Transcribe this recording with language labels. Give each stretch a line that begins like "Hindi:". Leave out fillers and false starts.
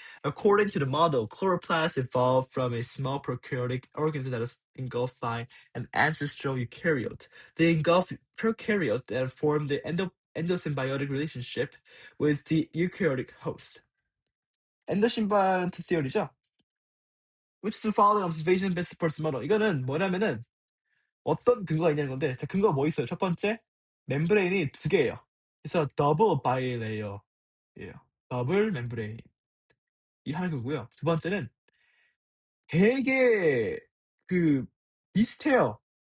English: According to the model, chloroplast evolved from a small prokaryotic organism that is engulfed by an ancestral eukaryote. The engulfed prokaryote then formed the endosymbiotic relationship with the eukaryotic host.
Korean: 엔도심바이오트 theory죠.
English: Which the following observation best supports the model.
Korean: 이거는 뭐냐면은 어떤 근거가 있냐는 건데, 자, 근거가 뭐 있어요? 첫 번째, 멤브레인이 두 개예요. 그래서 더블 바이레이어예요. 더블 멤브레인. 이 하나 그거고요. 두 번째는 되게 그 비슷해요.